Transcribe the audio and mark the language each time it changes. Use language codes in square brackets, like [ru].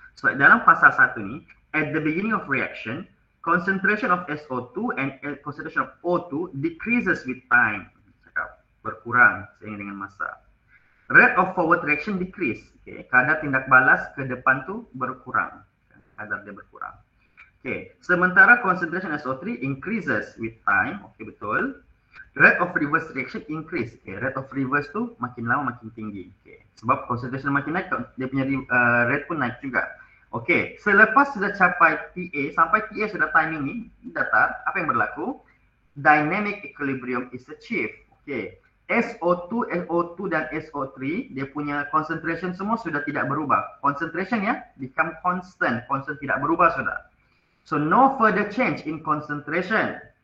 [en] So, [ms] dalam fasa 1 ni, [en] at the beginning of reaction, concentration of SO2 and concentration of O2 decreases with time. [ms] Berkurang seiring dengan masa. [en] Rate of forward reaction decrease. [ms] Okay. Kadar tindak balas ke depan tu berkurang. Kadar dia berkurang. Okay. [en] Sementara concentration SO3 increases with time. Okay, betul. Rate of reverse reaction increase. [ms] Okay. Rate of reverse tu makin lama makin tinggi. Okay. Sebab concentration makin naik, dia punya rate pun naik juga. Okay. Selepas sudah capai TA, sampai TA sudah timing ni, datar, apa yang berlaku? [en] Dynamic equilibrium is achieved. Okay. [ms] SO2, SO2 dan SO3, dia punya concentration semua sudah tidak berubah. Concentration ya, [en] become constant. [ms] Constant tidak berubah sudah. [en] So, no further change in concentration.